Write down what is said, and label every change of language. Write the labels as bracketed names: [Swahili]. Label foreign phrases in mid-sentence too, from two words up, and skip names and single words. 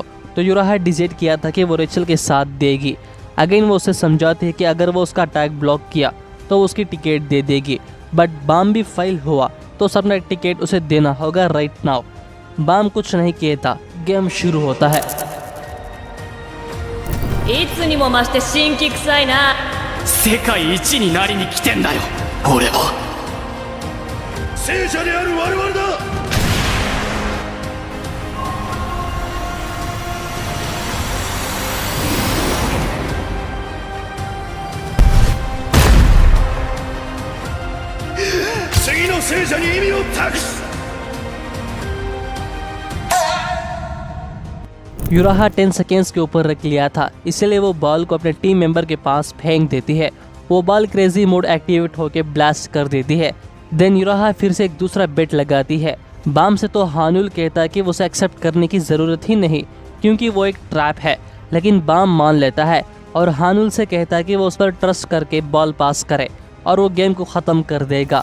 [Hindi] तो यूराहा डिसाइड किया था कि वो रेचल के साथ देगी। अगेन वो उसे समझाती है कि अगर वो उसका [English] attack block [Hindi] किया तो उसकी टिकट दे देगी। बट बाम भी फेल हुआ तो सबने टिकट उसे देना होगा [English] right now. [Hindi] बाम कुछ नहीं कहता, गेम शुरू होता है। [Japanese] いつにも増して神気臭いな。世界一になりに来てんだよ、俺は。聖者である我々だ。次の聖者に意味を託す。 [Hindi] यूराहा 10 सेकेंड्स के ऊपर रख लिया था, इसलिए वो बॉल को अपने [English] team member [Hindi] के पास फेंक देती है। वो बॉल [English] crazy mode activate [Hindi] होकर ब्लास्ट कर देती है। देन यूराहा फिर से एक दूसरा बेट लगाती है। बाम से तो हानुल कहता है कि उसे एक्सेप्ट करने की ज़रूरत ही नहीं, क्योंकि वो एक ट्रैप है, लेकिन बाम मान लेता है और हानुल से कहता है कि वो उस पर ट्रस्ट करके बॉल पास करे और वो गेम को ख़त्म कर देगा।